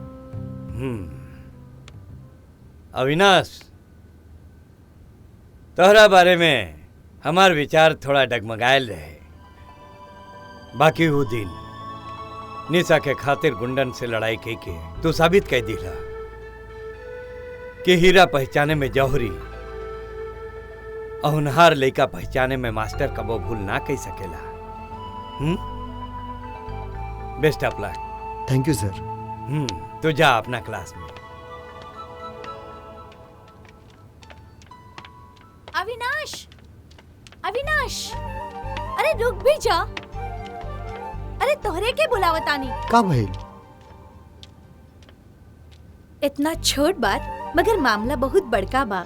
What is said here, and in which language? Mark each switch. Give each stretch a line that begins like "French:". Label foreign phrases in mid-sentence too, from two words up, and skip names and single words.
Bhojpuri: अविनाश, तोहरा बारे में हमार विचार थोड़ा डगमगायल रहे, बाकी वो दिन निशा के खातिर गुंडन से लड़ाई के तू साबित कर दिला कि हीरा पहचाने में जौहरी अहुनहार लड़का पहचाने में मास्टर कबो भूल ना कह सकेला।
English: Best of luck. Thank you sir.
Bhojpuri: तो जा अपना क्लास में। अविनाश, अविनाश, अरे रुक भी जा। अरे तोहरे के बुलावतानी का भइल? इतना छोट बात मगर मामला बहुत बड़का बा।